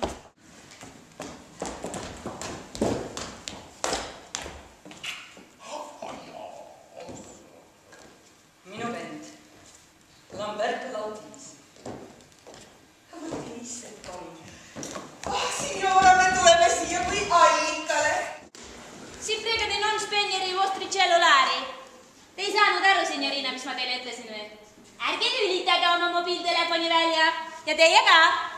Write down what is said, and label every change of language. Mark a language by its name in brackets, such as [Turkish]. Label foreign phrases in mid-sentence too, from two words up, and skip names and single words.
[Estonian] Minu vend, Lamberto Lautis. Võtke istet, palun. Signora, me tuleme siia kui allikale. [Italian] Si prega di non spegnere i vostri cellulari. [Estonian] Te ei saanud aru, signorina, mis ma teile ütlesin või? Ärge lülitage oma mobiiltelefoni välja ja teie ka.